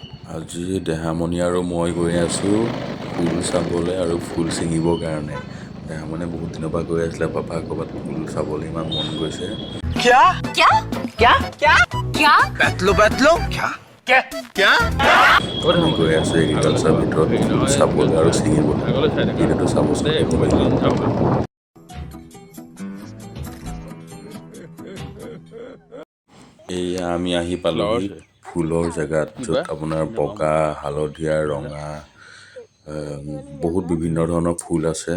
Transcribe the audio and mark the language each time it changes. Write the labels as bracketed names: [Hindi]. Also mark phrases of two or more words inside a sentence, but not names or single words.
[Assamese] আজি দেহামণি আৰু মই গৈ আছোঁ ফুল চাবলৈ আৰু ফুল ছিঙিবৰ কাৰণে। দেহামণি বহুত দিনৰ পৰা গৈ আছিলে, পাপা ক'ৰবাত ফুল চাবলৈ ইমান মন গৈছে। क्या क्या क्या क्या क्या बैतलो बैतलो क्या क्या क्या আমি গৈ আছোঁ এগ্ৰিকালচাৰ ভিতৰত ফুল চাবলৈ আৰু ছিঙিবলৈ। ভিডিঅ'টো চাবচোন শেষলৈকে। এয়া আমি আহি পালোহি ফুলৰ জেগাত, য'ত আপোনাৰ বগা, হালধীয়া, ৰঙা বহুত বিভিন্ন ধৰণৰ ফুল আছে।